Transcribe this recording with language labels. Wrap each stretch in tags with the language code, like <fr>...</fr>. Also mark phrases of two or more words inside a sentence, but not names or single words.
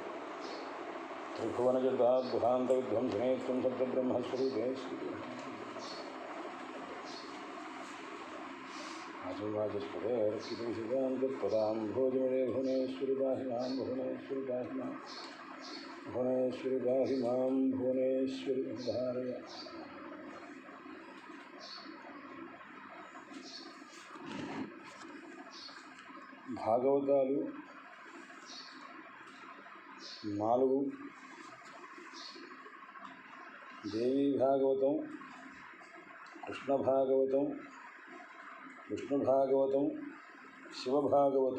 <sa>त्रिभुवनजगदाद्भुतान्तविध्वंसिने त्वं सप्तब्रह्मस्वरूपे वाचस्पदेर्चितविषदान्तत्पदां भोजमिरे भुवनेश्वरि पाहि मां भुवनेश्वरि पाहि मां भुवनेश्वरि पाहि मां भुवनेश्वरि धारय</sa> <te>భాగవతాలు 4 దేవీ భాగవతం, కృష్ణ భాగవతం, విష్ణు భాగవతం, శివ భాగవతం.</te>